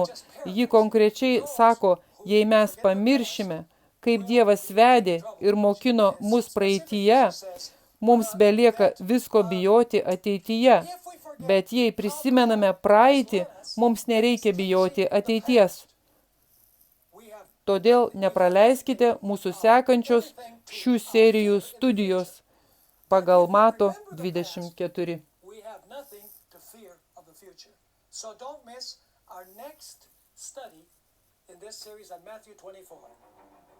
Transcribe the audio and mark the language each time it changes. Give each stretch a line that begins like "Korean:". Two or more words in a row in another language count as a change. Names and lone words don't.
Lithuanian: Ji konkrečiai sako, jei mes pamiršime, kaip Dievas vedė ir mokino mus praeityje, mums belieka visko bijoti ateityje. Bet jei prisimename praeitį, mums nereikia bijoti ateities. Todėl nepraleiskite mūsų sekančios šių serijų studijos pagal Mato 24.
English: So don't miss our next study in this series on Matthew 24.